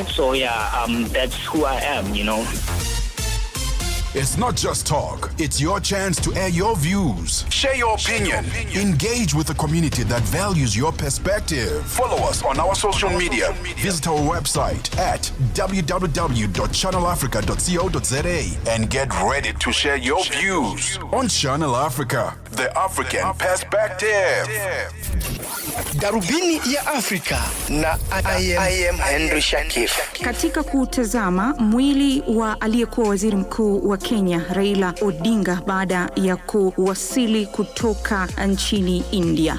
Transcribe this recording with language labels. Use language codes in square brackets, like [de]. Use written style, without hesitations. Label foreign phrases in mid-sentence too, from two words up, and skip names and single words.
[en] So that's who I am, you know. It's not just talk, it's your chance to air your views, share your opinion, engage with a community that values your perspective. Follow us on our social media. Visit our website at www.channelafrica.co.za and get ready to share your views on Channel Africa, the African Perspective. [sw] Darubini ya Afrika na [en] I am Henry Shakif. [sw] Katika kutazama mwili wa aliyekuwa waziri mkuu wa Kenya Raila Odinga baada ya kuwasili kutoka nchini India.